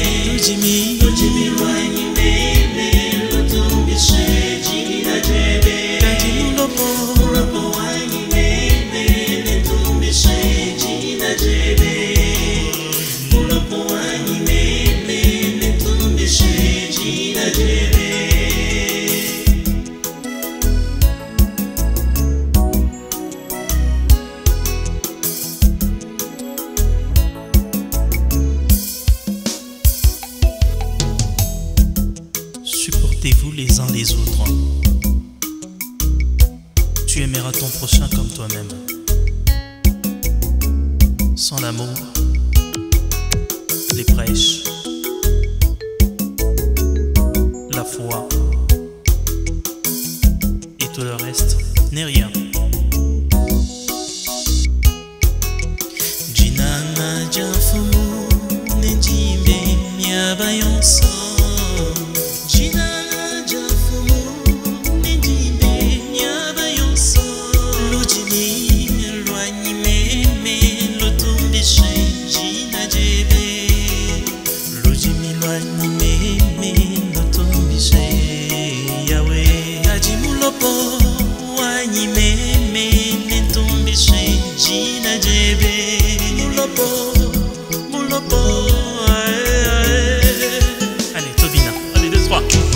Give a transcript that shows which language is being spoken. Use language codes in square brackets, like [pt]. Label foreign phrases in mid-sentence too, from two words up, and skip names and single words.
[lu] Lujimi lwanyi meme, lutumbishe jina jebe. Mulopo wanyi meme, netumbishe jina jebe. Mulopo wanyi meme, netumbishe jina jebe. [fr] Supportez-vous les uns les autres. Tu aimeras ton prochain comme toi-même. Sans l'amour, les prêches, la foi et tout le reste n'est rien. [lu] Jinanga jafumu nenjime nyaba yonso. Jinanga jafumu nenjime nyaba yonso. Lujimi lwanyi meme, lutumbishe jina jebe. Lujimi lwanyi meme, lutumbishe Yahweh. Kaji mulopo wanyi meme, nentumbishe jina jebe. Mulopo, [fr] allez, Tobina, allez, 2, 3.